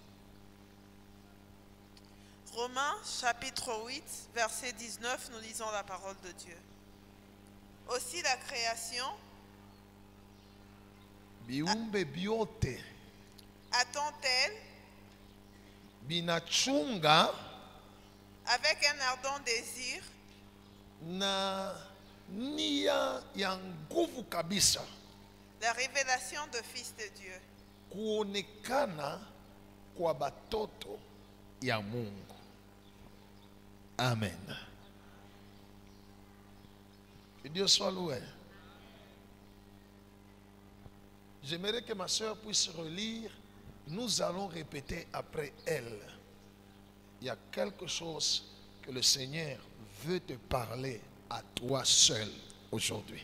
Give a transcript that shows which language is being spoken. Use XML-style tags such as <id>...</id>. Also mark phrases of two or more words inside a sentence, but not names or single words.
<fr>Romains chapitre 8, verset 19, nous lisons la parole de Dieu. Aussi la création</fr> <sw>Biumbe biote</sw> <fr>attend-elle</fr> <sw>binachunga</sw> <fr>avec un ardent désir</fr> <sw>na nia ya nguvu kabisa</sw> <fr>la révélation de Fils de Dieu.</fr> <sw>kuonekana kwa batoto ya Mungu.</sw> <fr>Amen. Que Dieu soit loué. J'aimerais que ma soeur puisse relire. Nous allons répéter après elle. Il y a quelque chose que le Seigneur veut te parler à toi seul aujourd'hui.</fr>